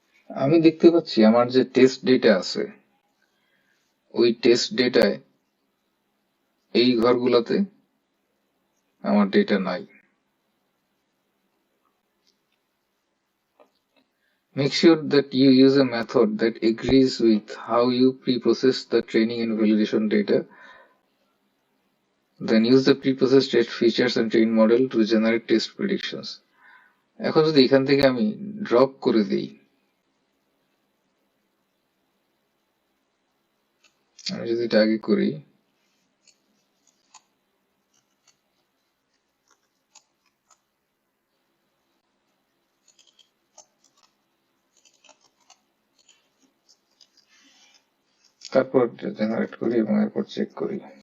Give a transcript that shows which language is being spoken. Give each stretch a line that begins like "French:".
Bangla: আমি দেখতে পাচ্ছি আমার যে টেস্ট ডেটা আছে, ওই টেস্ট ডেটায় এই ঘরগুলাতে আমার ডেটা নাই।
English: Make sure that you use a method that agrees with how you pre-process the training and validation data. Then use the pre-process test features and train model to generate test predictions.
Bangla: এখন যদি এখান থেকে আমি drop করে দিই, আমি যদি এটা আগে করি, তারপর জেনারেট করি এবং এরপর চেক করি।